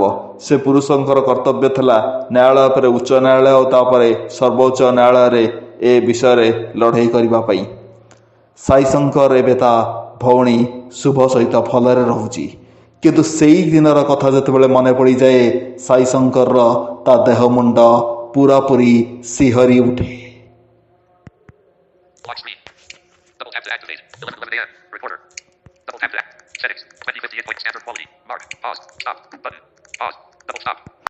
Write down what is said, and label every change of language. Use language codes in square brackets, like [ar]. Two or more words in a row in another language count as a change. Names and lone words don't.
[or] ସେ ପୁରୁଷଙ୍କର କର୍ତ୍ତବ୍ୟ ଥିଲା ନ୍ୟାୟାଳୟ ପରେ ଉଚ୍ଚ ନ୍ୟାୟାଳୟ ଓ ତାପରେ ସର୍ବୋଚ୍ଚ ନ୍ୟାୟାଳୟରେ ଏ ବିଷୟରେ ଲଢ଼େଇ କରିବା ପାଇଁ। ସାଇଶଙ୍କର ଏବେ ତା ଭଉଣୀ ଶୁଭ ସହିତ ଭଲରେ ରହୁଛି, କିନ୍ତୁ ସେଇ ଦିନର କଥା ଯେତେବେଳେ ମନେ ପଡ଼ିଯାଏ, ସାଇଶଙ୍କରର ତା ଦେହ ମୁଣ୍ଡ ପୁରାପୁରି ଶିହରି ଉଠେ। [en] Lock screen. Double tap to activate. 11:11 a.m. Recorder. Double tap to act. Settings. 2058 point standard quality. Mark. Pause. Stop. Button. Pause. Double stop.